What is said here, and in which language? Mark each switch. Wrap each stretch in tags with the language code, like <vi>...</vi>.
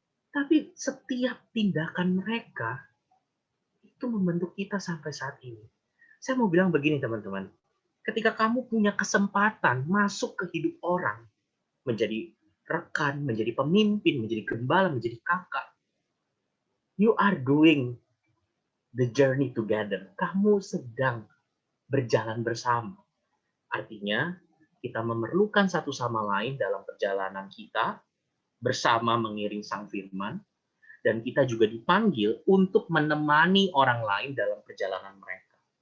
<id>Tapi setiap tindakan mereka itu membentuk kita sampai saat ini. Saya mau bilang begini teman-teman, ketika kamu punya kesempatan masuk ke hidup orang, menjadi rekan, menjadi pemimpin, menjadi gembala, menjadi kakak.</id> <en>You are doing the journey together.</en> <id>Kamu sedang berjalan bersama. Artinya, kita memerlukan satu sama lain dalam perjalanan kita, bersama mengiring Sang Firman, dan kita juga dipanggil untuk menemani orang lain dalam perjalanan mereka.</id>